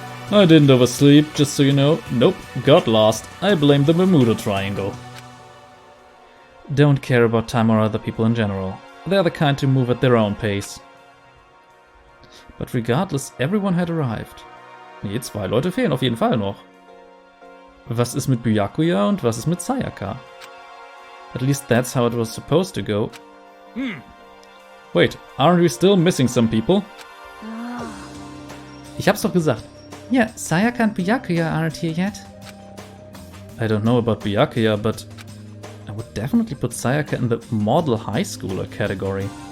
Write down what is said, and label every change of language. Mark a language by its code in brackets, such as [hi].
[en] I didn't oversleep, just so you know. Nope, got lost. I blame the Bermuda Triangle. Don't care about time or other people in general. They're the kind to move at their own pace. But regardless, everyone had arrived. [de] Nee, 2 Leute fehlen auf jeden Fall noch. Was ist mit Byakuya und was ist mit Sayaka? [en] At least that's how it was supposed to go. Wait, aren't we still missing some people? [de] Ich hab's doch gesagt. [en] Yeah, Sayaka and Byakuya aren't here yet. I don't know about Byakuya, but I would definitely put Sayaka in the model high schooler category.